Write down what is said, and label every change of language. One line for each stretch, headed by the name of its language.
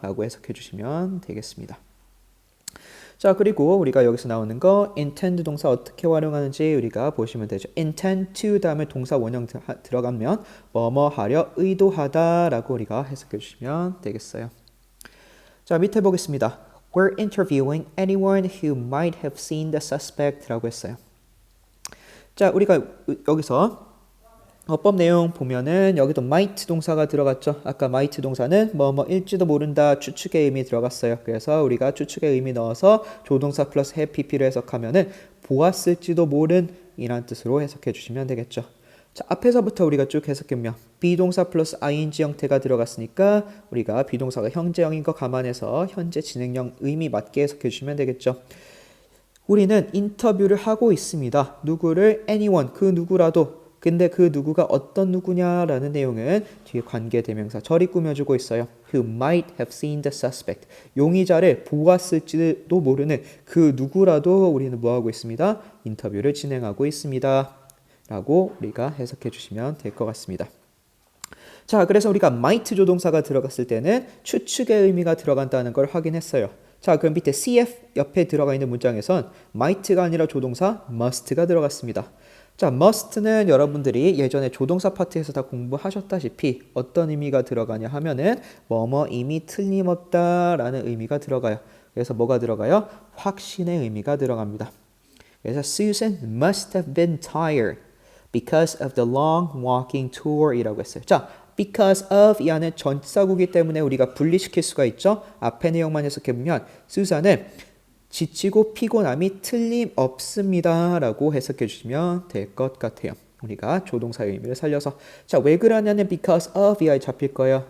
Korean: 라고 해석해 주시면 되겠습니다. 자, 그리고 우리가 여기서 나오는 거 intend 동사 어떻게 활용하는지 우리가 보시면 되죠. intend to 다음에 동사 원형 들어가면 뭐뭐 하려 의도하다 라고 우리가 해석해 주시면 되겠어요. 자, 밑에 보겠습니다.
English: We're interviewing anyone who might have seen the suspect
Korean: 라고 했어요. 자, 우리가 여기서 어법 내용 보면은 여기도 might 동사가 들어갔죠. 아까 might 동사는 뭐뭐일지도 모른다 추측의 의미 들어갔어요. 그래서 우리가 추측의 의미 넣어서 조동사 플러스 have pp를 해석하면은 보았을지도 모른 이란 뜻으로 해석해 주시면 되겠죠. 자, 앞에서부터 우리가 쭉 해석하면 비동사 플러스 ing 형태가 들어갔으니까 우리가 비동사가 현재형인 거 감안해서 현재 진행형 의미 맞게 해석해 주시면 되겠죠. 우리는 인터뷰를 하고 있습니다. 누구를 anyone 그 누구라도 근데 그 누구가 어떤 누구냐라는 내용은 뒤에 관계대명사 절이 꾸며주고 있어요.
English: Who might have seen the suspect.
Korean: 용의자를 보았을지도 모르는 그 누구라도 우리는 뭐하고 있습니다? 인터뷰를 진행하고 있습니다. 라고 우리가 해석해 주시면 될 것 같습니다. 자, 그래서 우리가 might 조동사가 들어갔을 때는 추측의 의미가 들어간다는 걸 확인했어요. 자, 그럼 밑에 CF 옆에 들어가 있는 문장에선 might가 아니라 조동사 must가 들어갔습니다. 자, must는 여러분들이 예전에 조동사 파트에서 다 공부하셨다시피 어떤 의미가 들어가냐 하면은 뭐뭐 이미 틀림없다라는 의미가 들어가요. 그래서 뭐가 들어가요? 확신의 의미가 들어갑니다. 그래서
English: Susan must have been tired because of the long walking tour
Korean: 이라고 했어요. 자, because of 이 안에 전치사구기 때문에 우리가 분리시킬 수가 있죠. 앞에 내용만 해석해보면 수산은 지치고 피곤함이 틀림없습니다 라고 해석해 주시면 될 것 같아요. 우리가 조동사의 의미를 살려서 자, 왜 그러냐는 because of 이하에 잡힐 거예요.